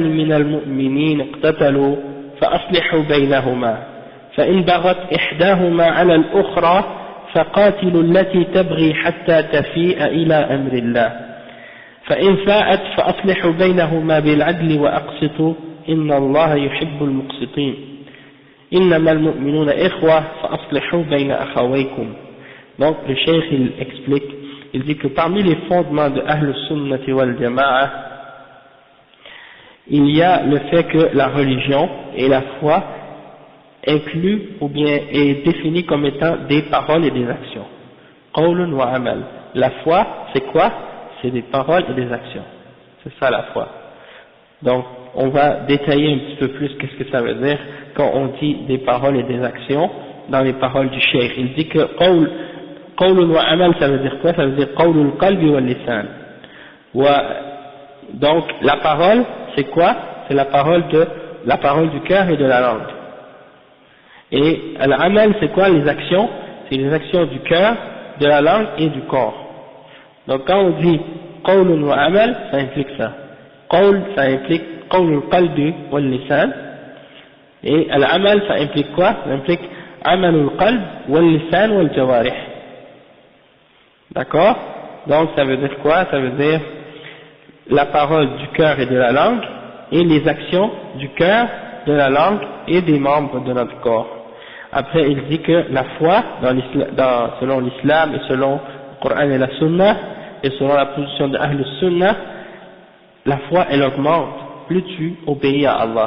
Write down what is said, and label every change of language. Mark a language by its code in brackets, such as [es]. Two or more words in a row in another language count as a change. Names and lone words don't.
[ar] من المؤمنين اقتتلوا فأصلحوا بينهما فإن بغت إحداهما على الأخرى فقاتلوا التي تبغي حتى تفيء إلى أمر الله فإن فاءت فأصلحوا بينهما بالعدل وأقسطوا إن الله يحب المقسطين إنما المؤمنون إخوة فأصلحوا بين أخويكم. [fr] Donc le cheikh il explique, il dit que parmi les fondements de [ar] أهل السنة والجماعة [fr] il y a le fait que la religion et la foi inclut ou bien est définie comme étant des paroles et des actions. [ar] قول وعمل. [fr] La foi c'est quoi? C'est des paroles et des actions. C'est ça la foi. Donc on va détailler un petit peu plus qu'est-ce que ça veut dire quand on dit des paroles et des actions dans les paroles du cheikh. Il dit que [ar] قول وعمل [fr] ça veut dire quoi? Ça veut dire [ar] قول القلب واللسان. [fr] Donc la parole c'est quoi? C'est la parole du cœur et de la langue. Et l'amal c'est quoi? Les actions, c'est les actions du cœur, de la langue et du corps. Donc quand on dit [ar] قول وعمل, [fr] ça implique ça. [ar] Qawl, [fr] ça implique [ar] قول القلب واللسان, [fr] et l'amal ça implique quoi? Ça implique [ar] عمل القلب واللسان والجوارح. [fr] D'accord? Donc ça veut dire quoi? Ça veut dire la parole du cœur et de la langue et les actions du cœur, de la langue et des membres de notre corps. Après il dit que la foi selon l'islam et selon le Coran et la Sunna et selon la position de [ar] أهل السنة, [fr] la foi elle augmente plus tu obéis à Allah.